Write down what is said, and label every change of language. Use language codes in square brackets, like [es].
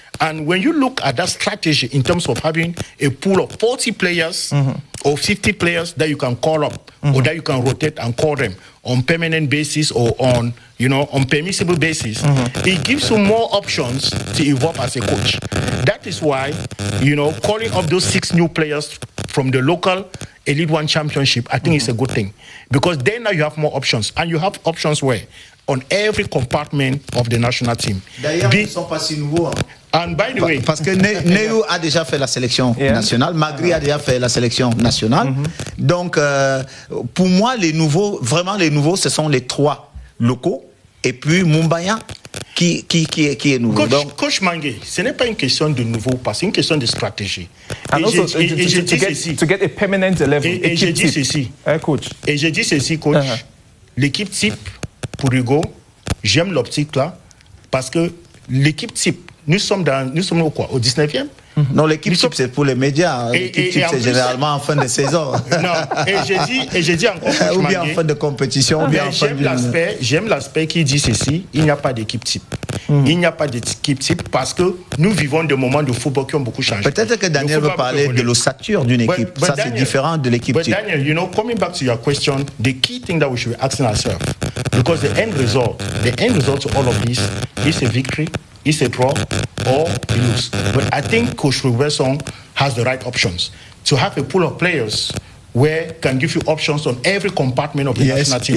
[en] And when you look at that strategy in terms of having a pool of 40 players or 50 players that you can call up or that you can rotate and call them on permanent basis or on, you know, on permissible basis, it gives you more options to evolve as a coach. That is why, you know, calling up those 6 new players from the local Elite One Championship, I think it's a good thing. Because then now you have more options. And you have options where? On every compartment of the national team. [fr] D'ailleurs, ils ne sont pas si nouveaux. [en] And by the way, [fr] parce que Neu a déjà fait la sélection nationale, Magri a déjà fait la sélection nationale. Donc, pour moi, les nouveaux, vraiment les nouveaux, ce sont les 3 locaux. Et puis Mumbaya, qui est nouveau. Coach Mange, ce n'est pas une question de nouveau, parce que c'est une question de stratégie. [en] And also, to get a permanent level. [fr] Et je dis ceci, coach. Et je dis ceci, coach. L'équipe type, pour Hugo, j'aime l'optique là, parce que l'équipe type, nous sommes au quoi? Au 19e? Non, l'équipe type, c'est pour les médias. L'équipe type, c'est généralement en fin de saison. Non, et je dis encore, ou bien en fin de compétition, ou bien en fin de... J'aime l'aspect qui dit ceci, il n'y a pas d'équipe type. Il n'y a pas d'équipe type parce que nous vivons des moments de football qui ont beaucoup changé. Peut-être que Daniel veut parler de l'ossature d'une équipe. Ça, c'est différent de l'équipe type. [en] But Daniel, you know, coming back to your question, the key thing that we should be asking ourselves, because the end result to all of this is a victory it's a draw or he loses. But I think Coach Robertson has the right options to have a pool of players where can give you options on every compartment of the national team.